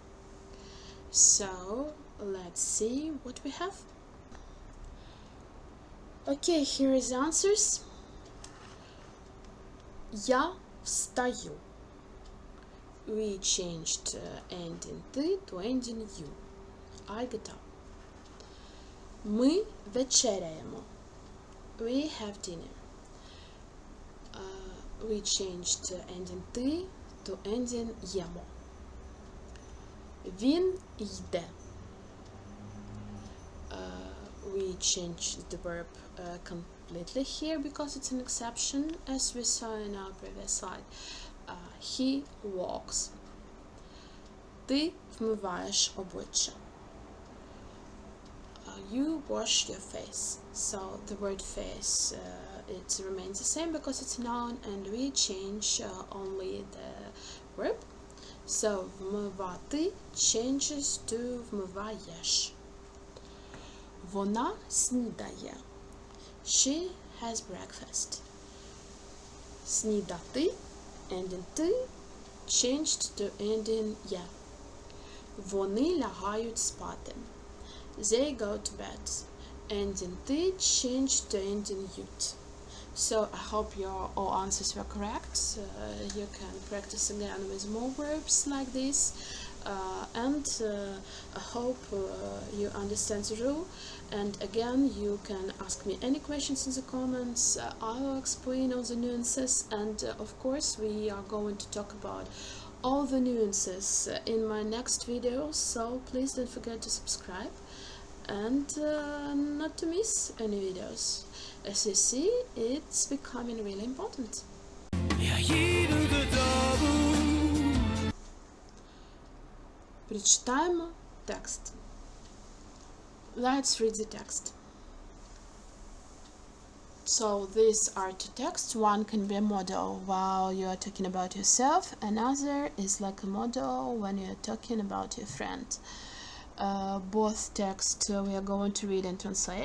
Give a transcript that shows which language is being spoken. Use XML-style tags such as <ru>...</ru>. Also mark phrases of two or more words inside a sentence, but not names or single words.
<en>So let's see what we have. Okay, here is the answers.</en> <uk>Я встаю.</uk> <en>We changed ending ти to ending you. I get up.</en> <uk>Ми вечеряємо.</uk> <en>We have dinner. We changed ending ти to ending їмо.</en> <uk>Він йде.</uk> <en>We changed the verb completely here because it's an exception, as we saw in our previous slide. He walks.</en> <uk>Ти вмиваєш обличчя.</uk> <en>You wash your face. So the word face, it remains the same because it's a noun, and we change only the verb. So вмивати changes to вмиваєш.</en> <uk>Вона снідає.</uk> <en>She has breakfast. Снідати, ending ти, changed to ending я.</en> <uk>Вони лягають спати.</uk> <en>They go to bed. Ending ти, changed to ending ють. So I hope your all answers were correct. You can practice again with more verbs like this. And I hope you understand the rule. And again, you can ask me any questions in the comments. I will explain all the nuances, and of course we are going to talk about all the nuances in my next video, so please don't forget to subscribe. and not to miss any videos. As you see, it's becoming really important.</en> <uk>Я їду додому. Прочитаємо текст.</uk> <en>Let's read the text. So these are two texts. One can be a model while you are talking about yourself. Another is like a model when you are talking about your friend. Both texts we are going to read and translate.</en>